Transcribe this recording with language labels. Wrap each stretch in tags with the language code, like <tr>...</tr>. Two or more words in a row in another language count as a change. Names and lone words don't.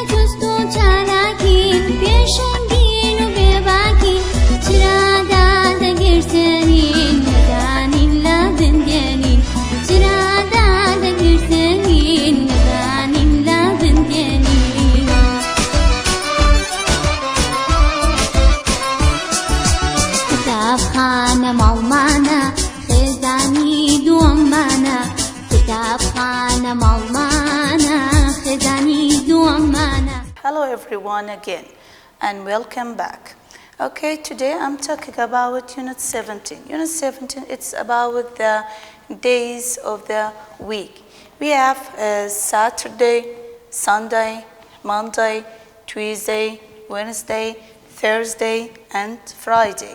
<ckb>جوست و چالاکین پێشەنگین و بێباکین چرادا دەگرسێنین نەدانین لە بندێنین چرادا دەگرسێنین نەدانین لە بندێنین قوتابخانە ماڵمانە خێزانی دووەممانە قوتابخانە ماڵمانە خێزانی دووەممانە.</ckb> <en>Hello everyone again and welcome back. Okay, today I'm talking about Unit 17. Unit 17, it's about the days of the week. We have Saturday, Sunday, Monday, Tuesday, Wednesday, Thursday and Friday.</en>